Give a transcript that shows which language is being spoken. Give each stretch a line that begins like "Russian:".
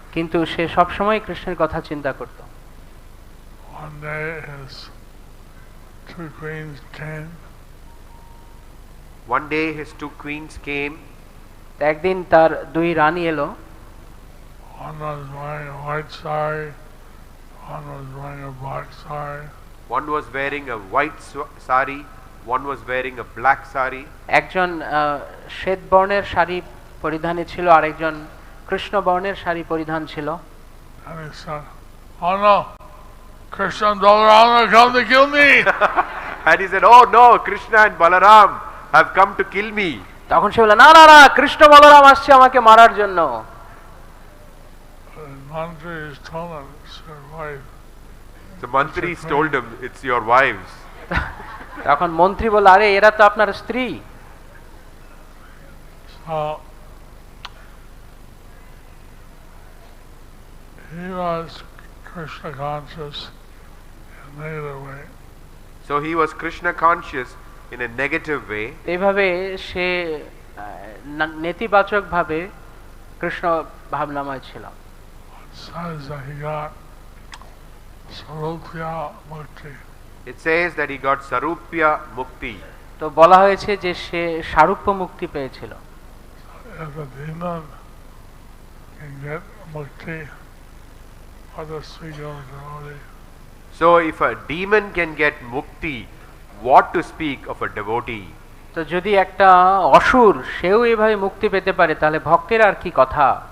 Bangla: কিন্তু সে সবসময় কৃষ্ণের কথা চিন্তা করত।
English: One day his two queens came. One day his two queens came.
Bangla: একদিন তার দুই রানী এলো।
English: was wearing a white sari, one was wearing a black sari. One was wearing a white sari, one was wearing a black sari.
Bangla: একজন শ্বেত বর্ণের শাড়ি পরিধানে ছিল, আরেকজন কৃষ্ণ বর্ণের শাড়ি পরিধান ছিল।
English: And he said, "Oh no, Krishna and Balaram have come to kill me." And he said, "Oh no, Krishna and Balaram have come to kill me."
Bangla: তখন সে বলল, না না না, কৃষ্ণ বলরাম আসছে আমাকে মারার জন্য।
English: The mantris told him it's your wife. The mantris told him, "It's your wives."
Bangla: তখন মন্ত্রী বলল, আরে এরা তো আপনার স্ত্রী।
English: So he was Krishna conscious in a negative way. So he was Krishna conscious in a negative way.
Bangla: এইভাবে সে নেতিবাচক ভাবে কৃষ্ণ ভাবনাময় ছিল।
English: It says that he got sarupya mukti. It says that he got sarupya mukti.
Bangla: তো বলা হয়েছে যে সে সারূপ্য মুক্তি পেয়েছিল।
English: If a demon can get mukti, what a sweet old devotee. So if a demon can get mukti, what to speak of a devotee?
Bangla: তো যদি একটা অসুর সেও এইভাবে মুক্তি পেতে পারে, তাহলে ভক্তের আর কি কথা।